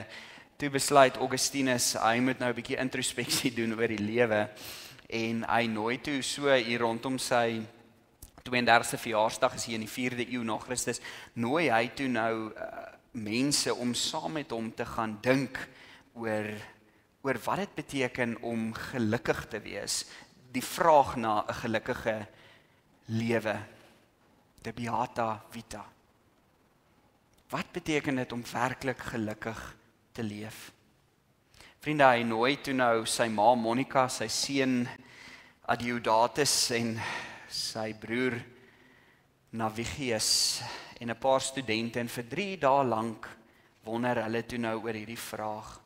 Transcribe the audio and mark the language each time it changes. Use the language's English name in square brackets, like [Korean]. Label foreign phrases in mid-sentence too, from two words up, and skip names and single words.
[Afrikaans] Toe besluit Augustinus, hy moet nou 'n bietjie introspeksie doen oor die lewe en hy nooi toe so hier rondom sy 32ste verjaarsdag, is hier in die 4de eeu na Christus, nooi hy toe nou mense om saam met hom te gaan dink oor wat dit beteken om gelukkig te wees. Die vraag na 'n gelukkige lewe. [Latin] De beata vita. [Afrikaans] Wat beteken dit om werklik gelukkig te leef? Vriende, hy nooi toe nou sy ma Monica, sy seun Adiodatus en sy broer Navigius en 'n paar studente en vir 3 dae lank wonder hulle toe nou oor hierdie vraag.